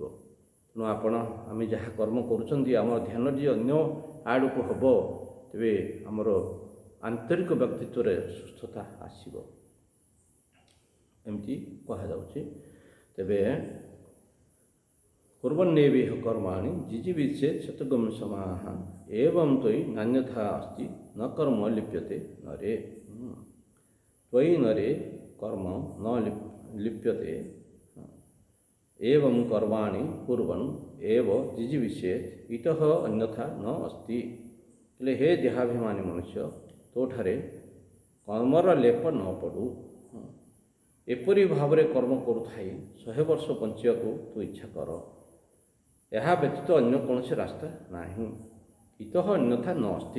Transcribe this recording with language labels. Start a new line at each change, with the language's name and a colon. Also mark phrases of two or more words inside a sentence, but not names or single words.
Odia: ତେଣୁ ଆମେ ଯାହା କର୍ମ କରୁଛନ୍ତି ଆମର ଧ୍ୟାନ ଯଦି ଅନ୍ୟ ଆଡ଼କୁ ହେବ, ତେବେ ଆମର ଆନ୍ତରିକ ବ୍ୟକ୍ତିତ୍ୱରେ ସୁସ୍ଥତା ଆସିବ, ଏମିତି କୁହାଯାଉଛି।
Sanskrit: ତେବେ କୁର୍ବନ୍ନେବିଃ କର୍ମାଣି ଜିଜୀବିଷେତ୍ ଶତଗମ୍ ସମାଃ ଏବଂ ତ୍ୱୟି ନାନ୍ୟଥା अस्ति न कर्म लिप्यते नरे। त्वयि नरे कर्म न लिप्यते एवं कर्माणि कुर्वन् एव जिजीविषेत् इतः अन्यथा न अस्ति।
Odia: ହେଲେ ହେ ଦେହାଭିମାନୀ ମନୁଷ୍ୟ, ତୋଠାରେ କର୍ମର ଲେପ ନ ପଡ଼ୁ। ଏପରି ଭାବରେ କର୍ମ କରୁଥାଇ 100 ବର୍ଷ ବଞ୍ଚିବାକୁ ତୁ ଇଚ୍ଛା କର, ଏହା ବ୍ୟତୀତ ଅନ୍ୟ କୌଣସି ରାସ୍ତା ନାହିଁ।
Sanskrit: ଇତଃ ଅନ୍ୟଥା ନ अस्ति।